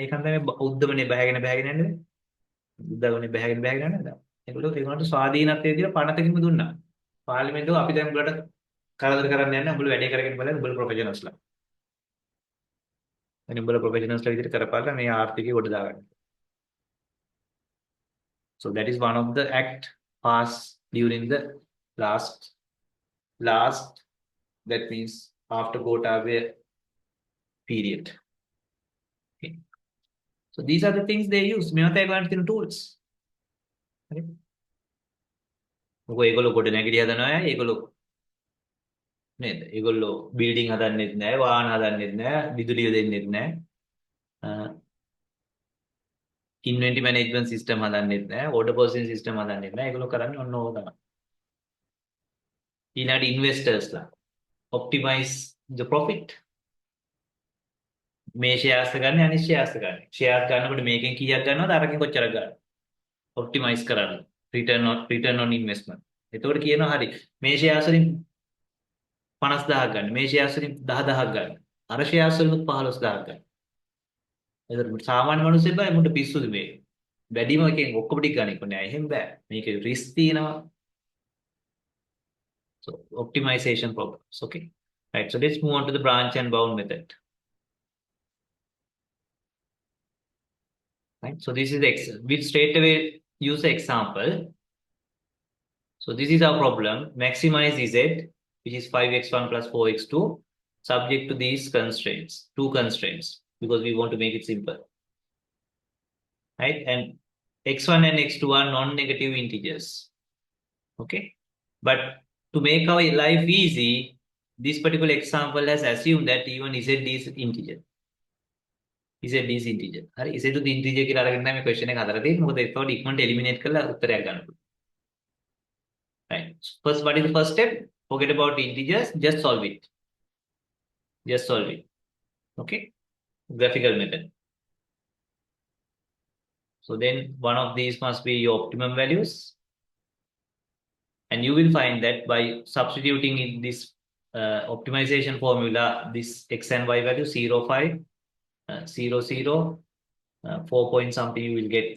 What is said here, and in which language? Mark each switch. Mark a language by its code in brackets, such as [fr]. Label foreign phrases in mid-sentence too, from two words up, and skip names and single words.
[si] ඒකන් තමයි උද්දමනේ බහගෙන යන්නේ. උද්දමනේ බහගෙන යන්නේ. ඒගොල්ලන්ට ස්වාධීනත්වයේ විදිහට පනතකින්ම දුන්නා. පාර්ලිමේන්තුව අපි දැන් උඹලට කරදර කරන්න යන්නේ උඹලා වැඩේ කරගෙන බලන්න උඹලා ප්‍රොෆෙෂනල්ස්ලා. එනි උඹලා ප්‍රොෆෙෂනල්ස්ලා විදිහට කරපාලා මේ ආර්ථිකය ගොඩ දාගන්න. [en] So that is one of the act passed during the last that means after Gotabaya period. Okay. So these are the things they use. [si] මේවා තමයි තියෙන tools. Okay. මොකෝ ඒගොල්ලෝ කොට නැගිලි හදනවා ඒගොල්ලෝ නේද? ඒගොල්ලෝ බිල්ඩින් හදන්නෙත් නැහැ, වාහන හදන්නෙත් නැහැ, විදුලිය දෙන්නෙත් නැහැ. [en] inventory management system [si] හදන්නෙත් නැහැ, [en] order processing system [si] හදන්නෙත් නැහැ. ඒගොල්ලෝ කරන්නේ ඔන්න ඕක තමයි. ඊළඟට ඉන්වෙස්ටර්ස්ලා [en] optimize the profit. [si] මේ shares ගන්න අනිත් shares ගන්න. shares ගන්නකොට මේකෙන් කීයක් ගන්නවද අරකින් කොච්චරක් ගන්නවද? optimize කරන්න. [en] return on investment. [si] එතකොට කියනවා හරි මේ shares වලින් 50000ක් ගන්න. මේ shares වලින් 10000ක් ගන්න. අර shares වලින් 15000ක් ගන්න. එතකොට සාමාන්‍ය මිනිස්සු බෑ මුට පිස්සුද මේ. වැඩිම එකෙන් ඔක්කොම ටික ගන්න ඉක්කොනේ. එහෙම බෑ. මේකේ risk තියෙනවා. [en] So optimization problems. Okay. Right. So let's move on to the branch and bound method. Right. So this is we'll straight away use the example. So this is our problem. Maximize z, which is 5x1 plus 4x2, subject to these constraints, two constraints, because we want to make it simple. Right. And x1 and x2 are non-negative integers. Okay. But to make our life easy, this particular example has assumed that even z is integer. Z is integer. [si] හරි z උත් integer කියලා අරගෙන තමයි මේ question එක හදලා තියෙන්නේ. මොකද ඒකවල ඉක්මනට eliminate කරලා උත්තරයක් ගන්න පුළුවන්. [en] Right. First, what is the first step? Forget about integers, just solve it. Just solve it. Okay. Graphical method. So then one of these must be your optimum values. And you will find that by substituting in this optimization formula, this x and y value 0, 5, 0, 0, 4 point something you will get.